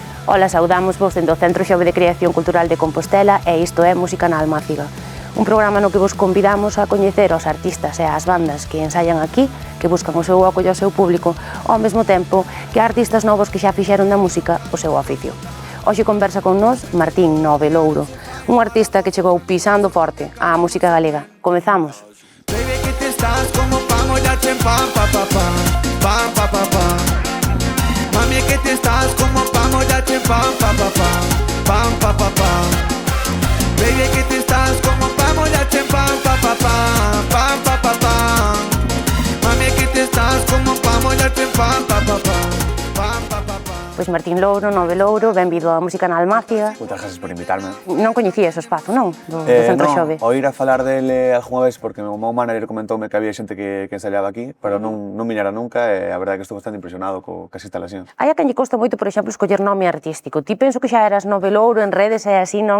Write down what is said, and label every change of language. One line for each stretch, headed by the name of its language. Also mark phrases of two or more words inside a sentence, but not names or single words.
Galician: Ola, saudamos vos dentro do Centro Xove de Creación Cultural de Compostela e isto é Música na Almáciga, un programa no que vos convidamos a coñecer aos artistas e ás bandas que ensayan aquí, que buscan o seu oco e o seu público, ao mesmo tempo que a artistas novos que xa fixeron da música o seu oficio. Hoxe conversa con nós Martín Nove Louro, un artista que chegou pisando forte á música galega. Comezamos.
Spanish: Baby, que te estás como pa mollarte en pam, pa, pa, pam, pam, pa, pa, pam. Mami, que te estás como pa mollarte en pam, pa, pa, pam, pam, pa, pa, pam. Baby, que te estás como pa mollarte en pam, pa, pa, pam, pam, pa, pa, pam. Mami, que te estás como pa mollarte en pam, pa, pa, pam, pam, pa, pa, pam.
Galician: Pois Martín Louro, Nove Louro, benvido á Música na Almáciga. Moitas gracias por invitarme. Non coñecías o espazo, non? Do Centro Xove. Non, oír a falar dele algunha vez porque o meu manager comentoume que había xente que ensaiaba aquí, pero non viñera nunca e a verdade é que estou bastante impresionado cas instalacións. Hai a quen lle costa moito, por exemplo, escoller nome artístico. Ti penso que xa eras Nove Louro en redes e así, non?